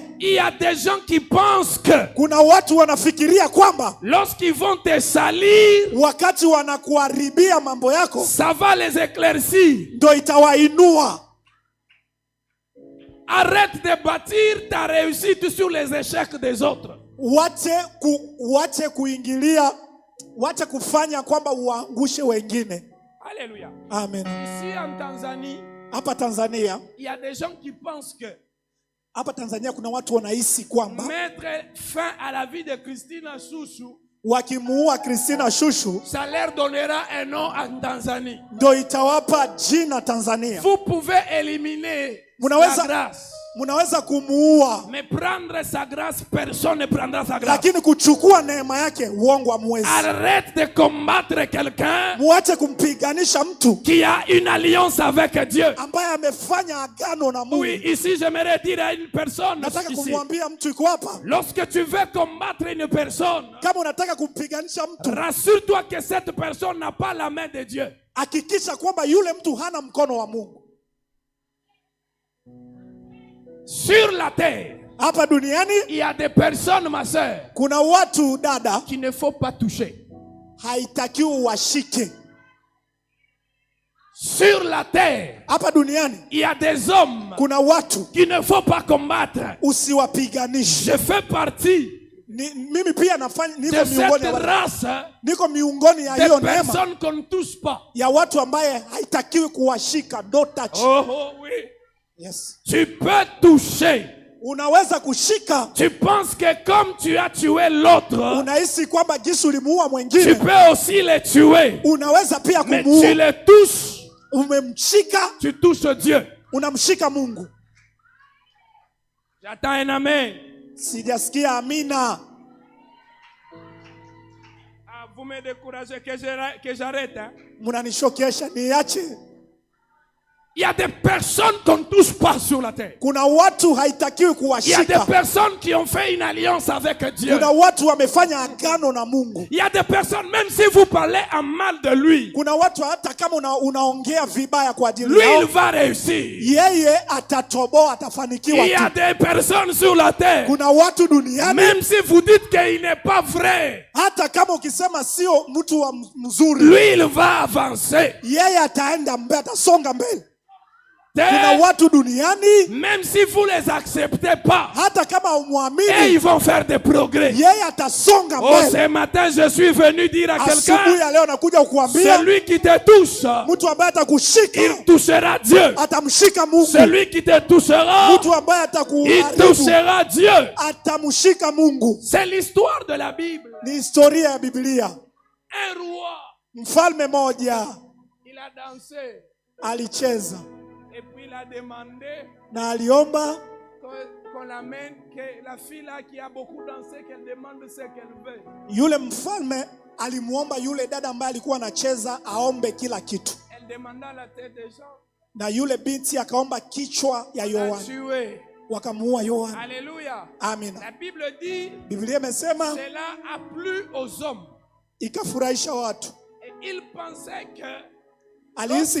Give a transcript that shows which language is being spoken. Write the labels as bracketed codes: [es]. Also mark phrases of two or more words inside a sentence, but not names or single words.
[fr] Il y a des gens qui pensent que [sw] kuna watu wanafikiria kwamba [fr] lorsqu'ils vont te salir, [sw] wakati wanakuharibia mambo yako, [fr] ça va les éclaircir. [sw] Ndio itawainua. [fr] Arrête de bâtir ta réussite sur les échecs des autres. [sw] Wache kuingilia, wache kufanya kwamba uangushe wengine. [fr] Alléluia. [sw] Amen. [fr] Ici en Tanzanie, [sw] hapa Tanzania, [fr] il y a des gens qui pensent que [sw] hapa Tanzania kuna watu wanahisi kwamba [fr] mettre fin à la vie de Christina Shushu, [sw] wakimuua Christina Shushu, [fr] ça leur donnera un nom en Tanzanie. [sw] Ndio itawapa jina Tanzania. [fr] Vous pouvez éliminer la grâce. [sw] Munaweza kumuua. [fr] Mais prendre sa grâce, personne ne prendra sa grâce. [sw] Lakini kuchukua neema yake uongo hamwezi. [fr] Arrête de combattre quelqu'un [sw] muache kumpiganisha mtu [fr] qui a une alliance avec Dieu. [sw] ambaye amefanya agano na Mungu. [fr] Oui, ici j'aimerais dire à une personne [sw] nataka [fr] ici, [sw] kumwambia mtu yuko hapa, [fr] lorsque tu veux combattre une personne, [sw] kama unataka kumpiganisha mtu, [fr] rassure-toi que cette personne n'a pas la main de Dieu. [sw] Hakikisha kwamba yule mtu hana mkono wa Mungu. [fr] Sur la terre, [sw] hapa duniani, [fr] il y a des personnes, ma sœur, [sw] kuna watu dada, [fr] qu'il ne faut pas toucher. [sw] Haitakiwi washike. [fr] Sur la terre, [sw] hapa duniani, [fr] il y a des hommes, [sw] kuna watu [fr] qu'il ne faut pas combattre. [sw] Usiwapiganishe. [fr] Je fais partie [sw] mimi pia nafanya, niko miongoni ya hiyo neema. [fr] Personnes qu'on ne touche pas. [sw] Ya watu ambaye haitakiwi kuwashika, [en] don't touch. [fr] Oh oui. Yes. Tu peux toucher. [sw] Unaweza kushika. [fr] Tu penses que comme tu as tué l'autre, [sw] unahisi kwamba jinsi ulimuua mwingine, [fr] tu peux aussi le tuer. [sw] Unaweza pia kumuua. [fr] Mais tu le touches. [sw] Umemshika. [fr] Tu touches Dieu. [sw] Unamshika Mungu. [fr] J'attends un amen. [sw] Sijasikia amina. [fr] Vous me découragez que j'arrête. [sw] Munanishokesha niache. [fr] Il y a des personnes qu'on ne touche pas sur la terre. [sw] Kuna watu haitakiwi [fr] Il y a des [sw] kuwashika. [fr] personnes qui ont fait une alliance avec Dieu. [sw] Kuna watu wamefanya agano na Mungu. [fr] Il y a des personnes, même si vous parlez en mal de lui, [sw] Kuna watu hata kama unaongea vibaya kwa ajili [fr] lui, il [sw] yao, [fr] va réussir. [sw] yeye atatoboa, atafanikiwa [fr] Il y a [sw] tu. [fr] des personnes sur la terre, [sw] Kuna watu duniani, [fr] même si vous dites qu'il n'est pas vrai, [sw] hata kama ukisema sio mtu wa mzuri, [fr] lui, il va avancer. [sw] yeye ataenda mbele, atasonga mbele. Kuna Terre, watu duniani, [fr] même si vous les acceptez pas, [sw] hata kama et umwamini, [fr] ils vont faire des progrès. [sw] yeye atasonga Oh, mbele. [fr] ce matin, je suis venu dire à [sw] Asubuhi [fr] quelqu'un, [sw] ya leo nakuja kukuambia, [fr] celui qui te touche, [sw] mtu ambaye atakushika [fr] il touchera Dieu. [sw] atamshika Mungu. [fr] Celui qui te touchera, [sw] Mtu ambaye il atakuharibu [fr] touchera Dieu. [sw] atamshika Mungu. [fr] C'est l'histoire de la Bible. [sw] Ni historia ya Biblia. [fr] Un roi, [sw] Mfalme moja [fr] il a dansé [sw] alicheza [fr] et puis il a demandé [sw] na aliomba [fr] qu'on l'amène, que la fille là qui a beaucoup dansé, qu'elle demande ce qu'elle veut. [sw] yule mfalme alimuomba yule dada ambaye alikuwa anacheza aombe kila kitu, [fr] Elle demanda la tête des gens, [sw] na yule binti akaomba kichwa ya à Yohana, tuer. wakamuua Yohana. [fr] Alléluia. [sw] Amina. [fr] La Bible dit, [sw] Biblia imesema [fr] cela a plu aux hommes. [sw] ikafurahisha watu. [fr] Et ils pensaient que [sw] Alihisi